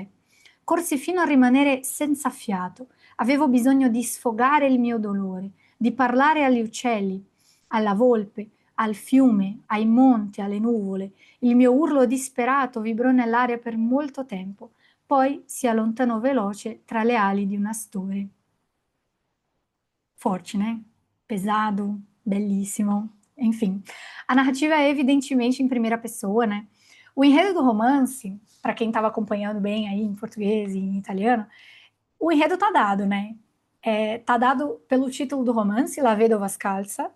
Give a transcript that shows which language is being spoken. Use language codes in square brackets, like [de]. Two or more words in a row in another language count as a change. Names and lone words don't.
[it] Corsi fino a rimanere senza fiato. Avevo bisogno di sfogare il mio dolore, di parlare agli uccelli, alla volpe, al fiume, ai monti, alle nuvole. Il mio urlo disperato vibrò nell'aria per molto tempo, poi si allontanò veloce tra le ali di un astore. [pt] Forte, né? Pesado, belíssimo. Enfim, a narrativa é evidentemente em primeira pessoa, né? O enredo do romance, para quem estava acompanhando bem aí em português e em italiano, o enredo tá dado, né? Tá dado pelo título do romance, La Vedova Scalza.